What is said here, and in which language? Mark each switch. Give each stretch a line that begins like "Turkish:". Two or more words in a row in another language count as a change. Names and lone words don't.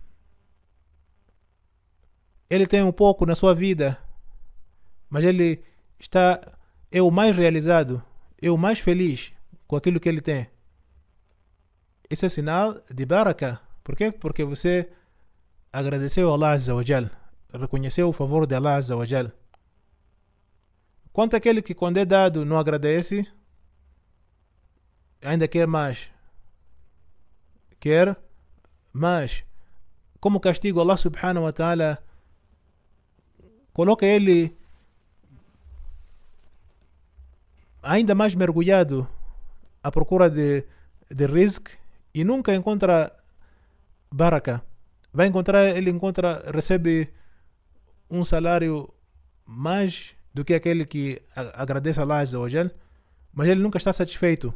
Portuguese: Ele tem um pouco na sua vida, mas ele é o mais realizado, é o mais feliz com aquilo que ele tem. Esse é sinal de baraka. Por quê? Porque você agradeceu a
Arabic: الله عز وجل,
Portuguese: reconheceu o favor de
Arabic: الله عز وجل.
Portuguese: Quanto aquele que quando é dado não agradece, ainda quer mais. Quer mais. Como castigo,
Arabic: الله سبحانه وتعالى
Portuguese: coloca ele ainda mais mergulhado à procura de rizq e nunca encontra baraka. Recebe um salário mais do que aquele que agradece a
Arabic: الله عز وجل,
Portuguese: mas ele nunca está satisfeito.